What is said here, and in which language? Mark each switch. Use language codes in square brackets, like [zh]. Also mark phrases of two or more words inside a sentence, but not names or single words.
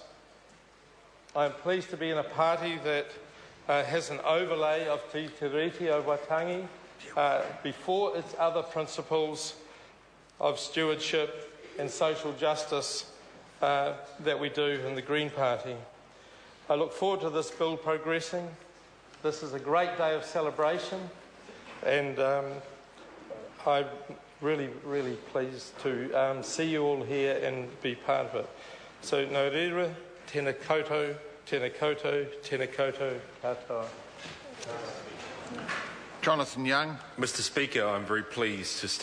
[en] I'm pleased to be in a party that has an overlay of Te Tiriti o Waitangi before its other principles of stewardship and social justice that we do in the Green Party. I look forward to this bill progressing. This is a great day of celebration, and I'm really, really pleased to see you all here and be part of it. So, [mi] nō reira, tēnā koutou, tēnā koutou, tēnā koutou katoa. [en] Jonathan Young. Mr. Speaker, I'm very pleased to stand